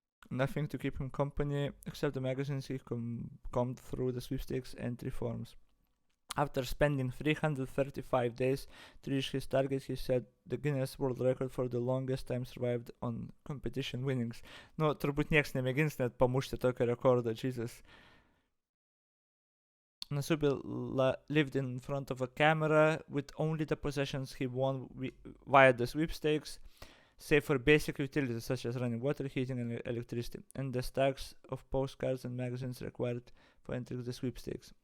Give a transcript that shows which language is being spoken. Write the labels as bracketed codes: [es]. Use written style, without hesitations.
[en] Nothing to keep him company except the magazines he combed through the sweepstakes entry forms. After spending 335 days to reach his target, he set the Guinness World Record for the longest time survived on competition winnings. [lt] Nu, turbūt nieks nemėgins net pamušti tokio rekordo, Jesus. [en] Nasubi lived in front of a camera with only the possessions he won via the sweepstakes, save for basic utilities such as running water, heating, and electricity, and the stacks of postcards and magazines required for entering the sweepstakes.